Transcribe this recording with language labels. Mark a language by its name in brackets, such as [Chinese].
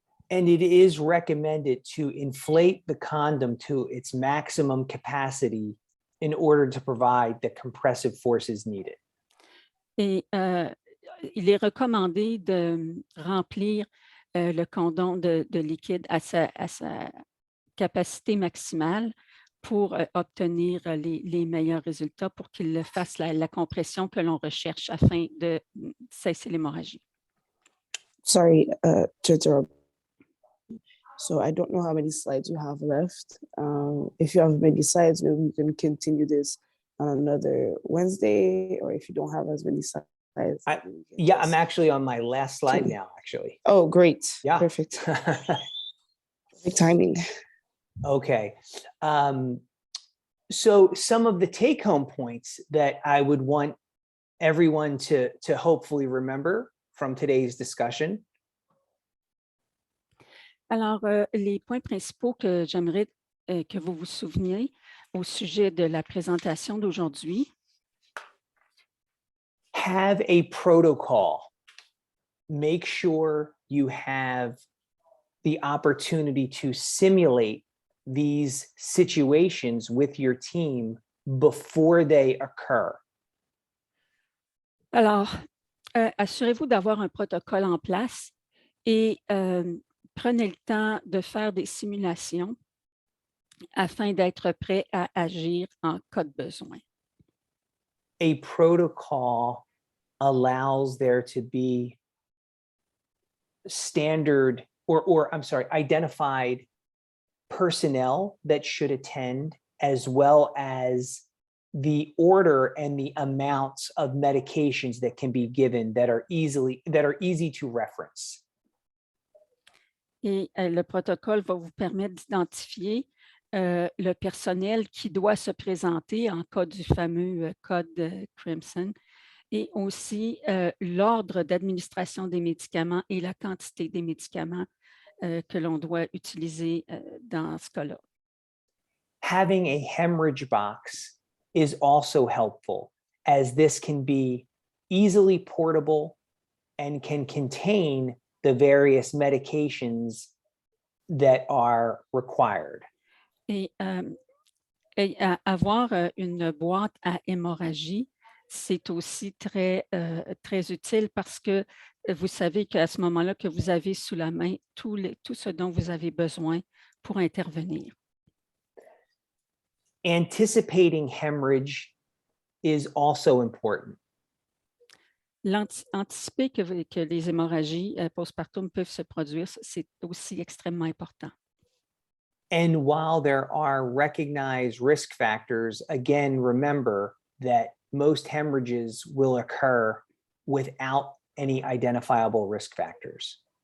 [English] And it is recommended to inflate the condom to its maximum capacity in order to provide the compressive forces needed. [French] Et il est recommandé de remplir le condom de liquide à sa capacité maximale pour obtenir les meilleurs résultats, pour qu'il fasse la compression que l'on recherche afin de cesser l'hémorragie. [English] Sorry to interrupt. So I don't know how many slides you have left. If you have many slides, maybe we can continue this on another Wednesday, or if you don't have as many slides. Yeah, I'm actually on my last slide now, actually. Oh, great. Yeah. Perfect. Perfect timing. Okay. So some of the take-home points that I would want everyone to hopefully remember from today's discussion. [French] Alors, les points principaux que j'aimerais que vous vous souveniez au sujet de la présentation d'aujourd'hui. [English] Have a protocol. Make sure you have the opportunity to simulate these situations with your team before they occur. [French] Alors, assurez-vous d'avoir un protocole en place et prenez le temps de faire des simulations afin d'être prêt à agir en cas de besoin. [English] A protocol allows there to be standard or I'm sorry, identified personnel that should attend, as well as the order and the amounts of medications that can be given that are easy to reference. [French] Et le protocole va vous permettre d'identifier le personnel qui doit se présenter en cas du fameux code Crimson, et aussi l'ordre d'administration des médicaments et la quantité des médicaments que l'on doit utiliser dans ce cas-là. [English] Having a hemorrhage box is also helpful, as this can be easily portable and can contain the various medications that are required. [French] Et avoir une boîte à hémorragie, c'est aussi très utile parce que vous savez qu'à ce moment-là, que vous avez sous la main tout ce dont vous avez besoin pour intervenir. [English] Anticipating hemorrhage is also important. [French] Anticiper que les hémorragies postpartum peuvent se produire, c'est aussi extrêmement important. [English] And while there are recognized risk factors, again, remember that most hemorrhages will occur without any identifiable risk factors.